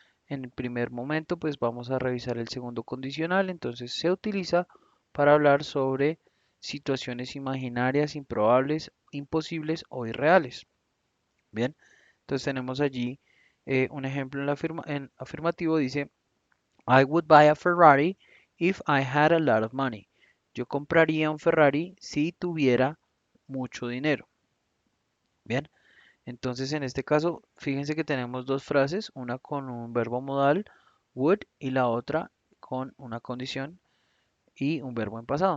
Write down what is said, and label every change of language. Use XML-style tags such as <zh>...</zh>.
<es>En el primer momento, pues vamos a revisar el segundo condicional. Entonces se utiliza para hablar sobre situaciones imaginarias, improbables, imposibles o irreales. Bien, entonces tenemos allí un ejemplo en afirmativo.</es> <en>Dice, I would buy a Ferrari if I had a lot of money.</en> <es>Yo compraría un Ferrari si tuviera mucho dinero. Bien, entonces en este caso, fíjense que tenemos dos frases, una con un verbo modal, would, y la otra con una condición y un verbo en pasado.</es>